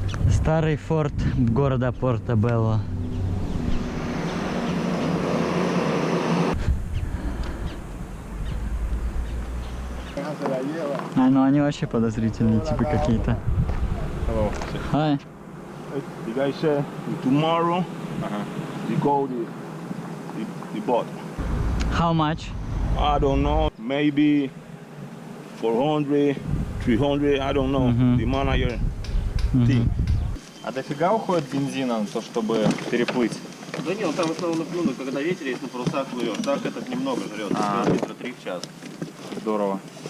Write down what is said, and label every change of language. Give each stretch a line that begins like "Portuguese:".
Russian: Старый форт города Порто-Белло. Ну они вообще подозрительные, типа какие-то.
English: Hello. Hi. The guy said tomorrow you go the boat. How much? I don't know, maybe 400, 300, I don't know. The manager think.
Russian: А дофига уходит бензина на то, чтобы переплыть? Да нет, там в основном ну, когда ветер есть, на парусах плывешь. Так этот немного жрет, литра 3 в час. Здорово.